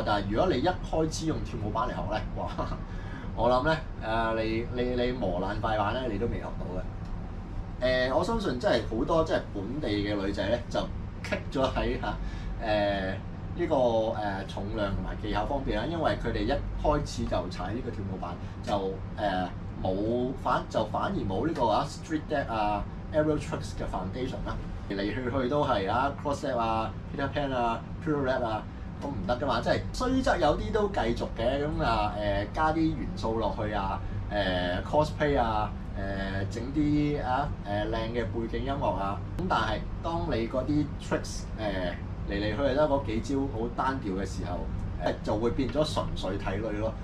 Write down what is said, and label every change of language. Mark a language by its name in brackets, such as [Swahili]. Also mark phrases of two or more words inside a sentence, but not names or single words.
[Cantonese] 但係如果你一開始用跳舞板嚟學咧，哇！我諗咧你磨爛塊板咧，你都未學到嘅。我相信真係好多即係本地嘅女仔咧，就棘咗喺呢個重量同埋技巧方面啦，因為佢哋一開始就踩呢個跳舞板，就反而冇呢個 [English] street deck aerial tricks [Cantonese] 嘅 foundation 啦，嚟嚟去去都係 [English] cross step Peter Pan pirouette [Cantonese] 咁唔得㗎嘛，即係雖則有啲都繼續嘅，咁加啲元素落去cosplay 整啲靚嘅背景音樂咁但係當你嗰啲 tricks 嚟嚟去去得嗰幾招好單調嘅時候，就會變咗純粹睇女咯。